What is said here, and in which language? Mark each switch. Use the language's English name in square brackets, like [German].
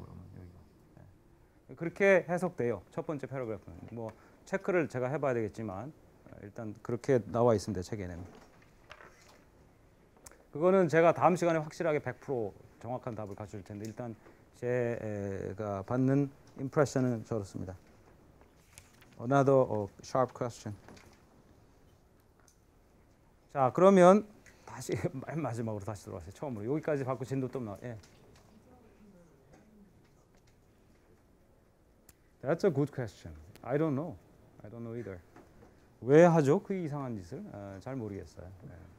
[Korean] 그러면 여기가. 네. 그렇게 해석돼요. 첫 번째 패러그래프는. 뭐 체크를 제가 해봐야 되겠지만 일단 그렇게 나와 있습니다. 책에는. 그거는 제가 다음 시간에 확실하게 100% 정확한 답을 갖출 텐데 일단 제가 받는 임프레션은 저렇습니다. [English] Another sharp question. [Korean] 자, 그러면 다시 맨 마지막으로 다시 들어가세요. 처음으로 여기까지 받고 진도 또 나. 예. [English] That's a good question. I don't know. I don't know either. [Korean] 왜 하죠? 그 이상한 짓을? 잘 모르겠어요. 네.